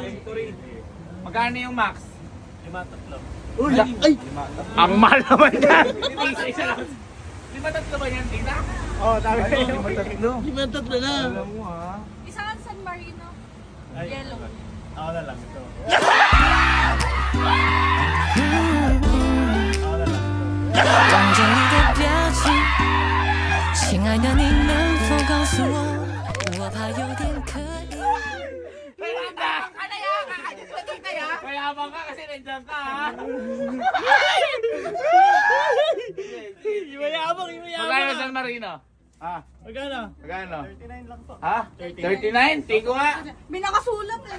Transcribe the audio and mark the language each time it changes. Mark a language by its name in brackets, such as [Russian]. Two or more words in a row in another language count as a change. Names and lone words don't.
[Filipino] Victory. Magkano yung max? 5-3. Uy! Ay! Ang mahal naman yan. Isa lang. 5-3 ba yan, tita? Oo, sabi ko. 5-3. 5-3 na. Alam mo ha. Isa nga San Marino. Yellow. Ako na lang ito. [Chinese] 望着你的表情，亲爱的，你能否告诉我？我怕有点可疑。 [Filipino] Mayabang ka kasi nandiyan ka ha. Imayabang! Magkano San Marino? Ha? Magkano? Magkano? 39 lang po. Ha? 39? Tiko nga. May nakasulat eh.